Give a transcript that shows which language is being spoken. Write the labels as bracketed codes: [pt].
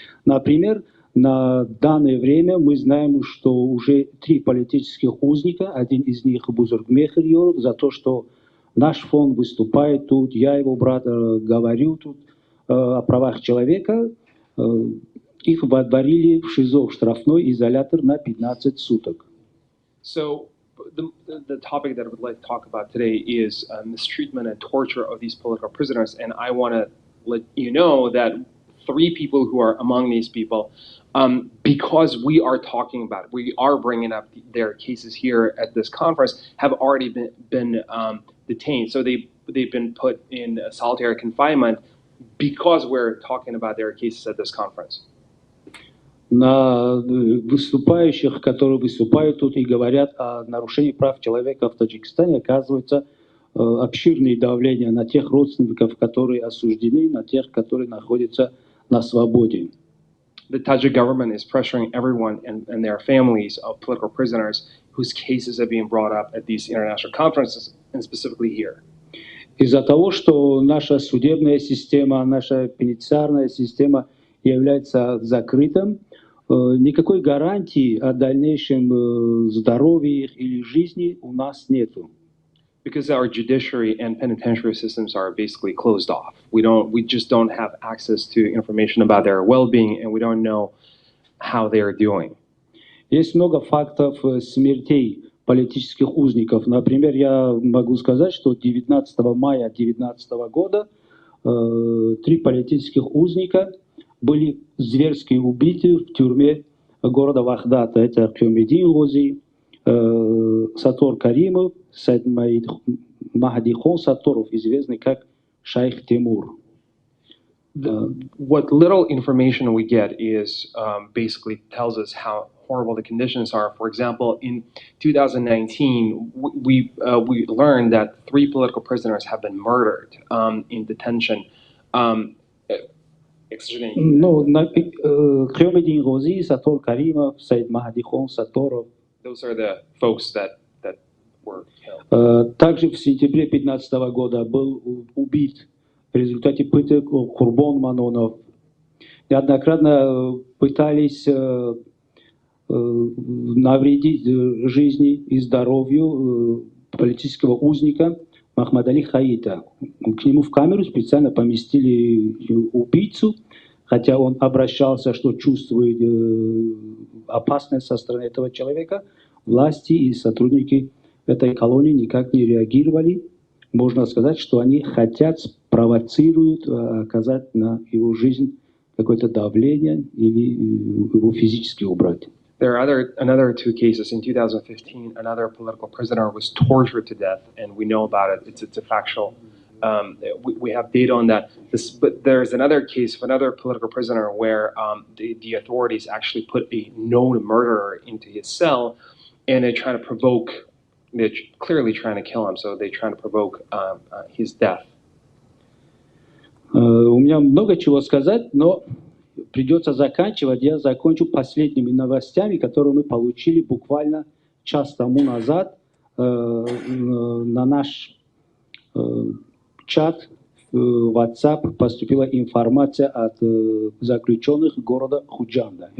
[ru] Например, на данное время мы знаем, что уже 3 политических узника, один из них Бузурмехр Ёров, за то, что наш фонд выступает тут, я, его брат, говорю тут о правах человека, их водворили в ШИЗО, в штрафной изолятор на 15 суток. [en] So the topic that I would like to talk about today is mistreatment and torture of these political prisoners, and I want to let you know that 3 people who are among these people, because we are talking about it, we are bringing up their cases here at this conference, have already been detained. So they've been put in solitary confinement because we're talking about their cases at this conference. [ru] На выступающих, которые выступают тут и говорят о нарушении прав человека в Таджикистане, оказывается обширное давление на тех родственников, которые осуждены, на тех, которые находятся на свободе. [en] The Tajik government is pressuring everyone and their families of political prisoners whose cases are being brought up at these international conferences, and specifically here. [ru] Из-за того, что наша судебная система, наша пенитенциарная система является закрытым, никакой гарантии о дальнейшем здоровье их или жизни у нас нету. [en] Because our judiciary and penitentiary systems are basically closed off. We just don't have access to information about their well-being, and we don't know how they are doing. [ru] Есть много фактов смертей политических узников. Например, я могу сказать, что 19 мая 2019 года 3 политических узника были зверски убиты в тюрьме города Вахдата. Это Кёмедин Гози, Сатор Каримов, Сайд Махадихон Саторов, известный как Шайх Тимур. [en] What little information we get is basically tells us how horrible the conditions are. For example, in 2019, we learned that 3 political prisoners have been murdered in detention. [ru] Ну, Кёмедин Гози, Сатор Каримов, Сайд Махадихон Саторов. [en] Those are the folks that were killed. [ru] Также в сентябре 2015 года был убит в результате пыток Курбон Манонов. Неоднократно пытались навредить жизни и здоровью политического узника Махмадали Хаита. К нему в камеру специально поместили убийцу, хотя он обращался, что чувствует опасность со стороны этого человека. Власти и сотрудники этой колонии никак не реагировали. Можно сказать, что они хотят, провоцируют оказать на его жизнь какое-то давление или его физически убрать. [en] There are another 2 cases. In 2015, another political prisoner was tortured to death, and we know about it. It's a factual. We have data on that. But there's another case of another political prisoner where the authorities actually put a known murderer into his cell, and they try to provoke. They're clearly trying to kill him, so they try to provoke his death. [ru] У меня много чего сказать, но придется заканчивать. Я закончу последними новостями, которые мы получили буквально час тому назад на наш чат в WhatsApp поступила информация от заключенных города Худжанда.